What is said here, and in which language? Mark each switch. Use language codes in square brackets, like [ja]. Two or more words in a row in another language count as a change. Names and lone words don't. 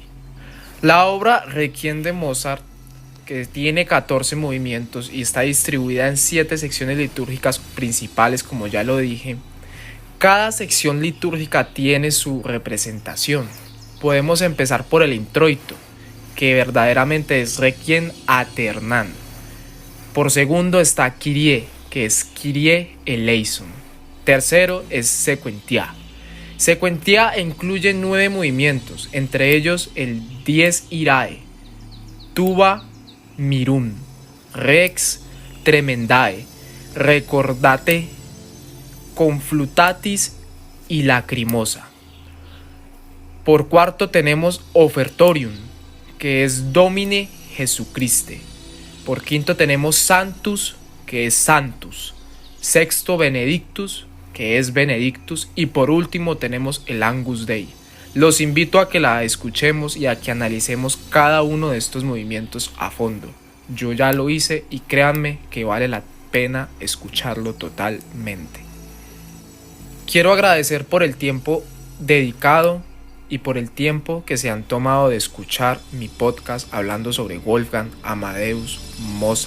[es] La obra Requiem de Mozart, que tiene 14 movimientos y está distribuida en 7 secciones litúrgicas principales, como ya lo dije, cada sección litúrgica tiene su representación. Podemos empezar por el Introito, que verdaderamente es Requiem aeternam. Por segundo está Kyrie, que es Kyrie eleison. Tercero es Sequentia. Sequentia incluye 9 movimientos, entre ellos el Dies Irae, Tuba Mirum, Rex Tremendae, Recordate, Conflutatis y Lacrimosa. Por cuarto tenemos Offertorium, que es Domine Jesucriste. Por quinto tenemos Sanctus, que es Sanctus. Sexto Benedictus, que es Benedictus, y por último tenemos el Agnus Dei. Los invito a que la escuchemos y a que analicemos cada uno de estos movimientos a fondo. Yo ya lo hice y créanme que vale la pena escucharlo totalmente. Quiero agradecer por el tiempo dedicado y por el tiempo que se han tomado de escuchar mi podcast hablando sobre Wolfgang Amadeus Mozart.